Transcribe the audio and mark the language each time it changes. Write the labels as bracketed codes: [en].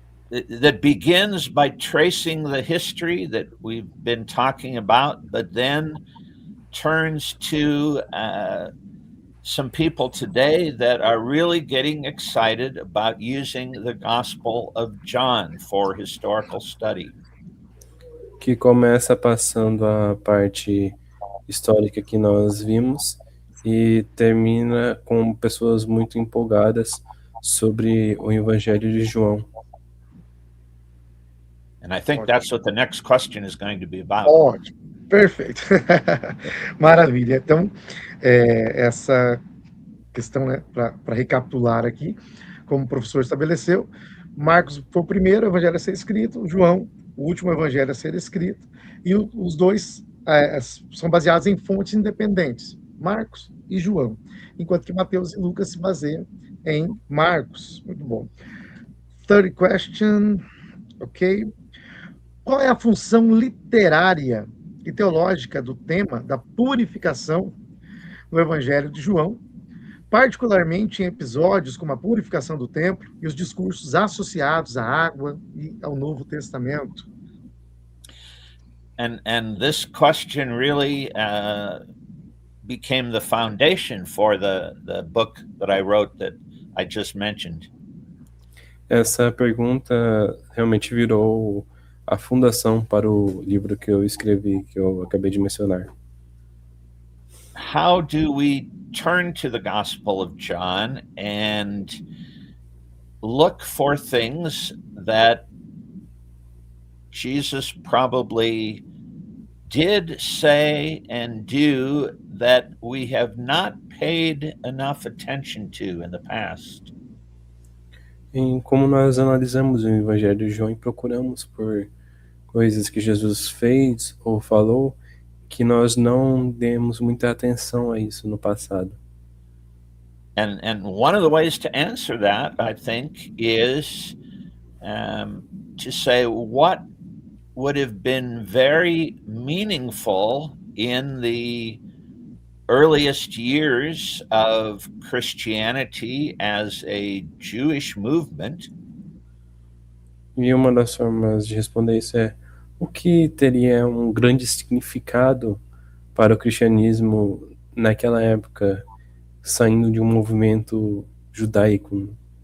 [en] That begins by tracing the history that we've been talking about, but then turns to some people today that are really getting excited about using the Gospel of John for historical study. [pt] Que começa passando a parte histórica que nós vimos e termina com pessoas muito empolgadas sobre o Evangelho de João. [en] And I think that's what the next question is going to be about. [pt] Ótimo, perfeito. Maravilha. Então, essa questão, né, para recapitular aqui, como o professor estabeleceu, Marcos foi o primeiro evangelho a ser escrito, João, o último evangelho a ser escrito, e os dois são baseados em fontes independentes, Marcos e João, enquanto que Mateus e Lucas se baseiam em Marcos. Muito bom. [en] Third question, ok. [pt] Qual é a função literária e teológica do tema da purificação no Evangelho de João, particularmente em episódios como a purificação do templo e os discursos associados à água e ao Novo Testamento? [en] And this question really became the foundation for the book that I wrote that I just mentioned. [pt] Essa pergunta realmente virou a fundação para o livro que eu escrevi, que eu acabei de mencionar. [en] How do we turn to the Gospel of John and look for things that Jesus probably did say and do that we have not paid enough attention to in the past? [pt] Em como nós analisamos o Evangelho de João e procuramos por coisas que Jesus fez ou falou que nós não demos muita atenção a isso no passado. [en] And one of the ways to answer that, I think, is to say what would have been very meaningful in the earliest years of Christianity as a Jewish movement. [pt] E uma das formas de responder isso é o que teria um grande significado para o cristianismo naquela época, saindo de um movimento judaico.